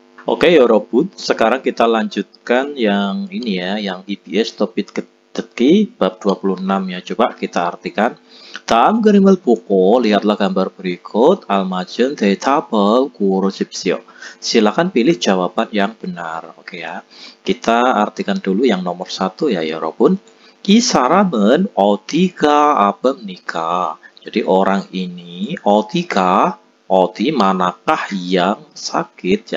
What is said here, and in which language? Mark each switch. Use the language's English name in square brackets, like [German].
[Indonesian] Oke Yorobun, sekarang kita lanjutkan yang ini ya, yang EBS topik kedeki bab 26 ya. Coba kita artikan. [Korean] 다음 그림을 보고 [Indonesian] lihatlah gambar berikut. [Korean] 알맞은 대답을 고르십시오. [Indonesian] Silakan pilih jawaban yang benar. Oke ya. Kita artikan dulu yang nomor 1 ya Yorobun. [Korean] 이 사람은 어디가 아픕니까? [Indonesian] Jadi orang ini, 어디가, 어디 manakah yang sakit?